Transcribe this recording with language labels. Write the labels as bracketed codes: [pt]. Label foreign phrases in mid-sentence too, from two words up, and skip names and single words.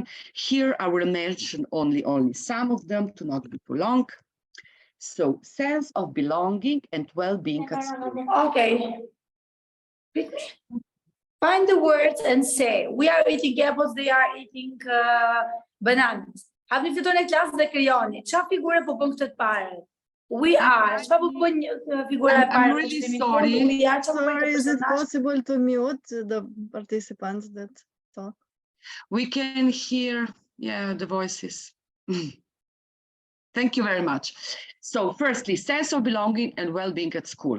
[en] Here I will mention only some of them to not be too long. So sense of belonging and well-being at school. Okay. Find the words and say, we are eating apples, they are eating bananas. [sq] Havni fituar në klasë dhe krijoni. Çfarë figure po bën këtë të parë? [en] We are. [sq] Çfarë po bën figura e parë? [en] I'm really sorry. We are. Sorry, is it possible to mute the participants that talk? We can hear, yeah, the voices. Thank you very much. So firstly, sense of belonging and well-being at school.